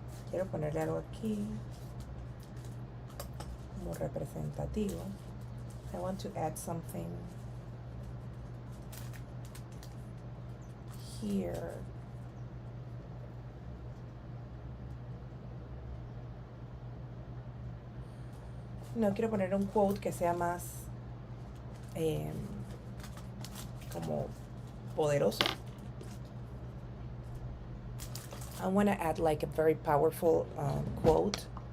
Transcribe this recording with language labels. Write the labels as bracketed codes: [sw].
[es] Quiero ponerle algo aquí como representativo. [en] I want to add something here. [es] No, quiero poner un quote que sea más como poderoso. [en] I want to add like a very powerful quote.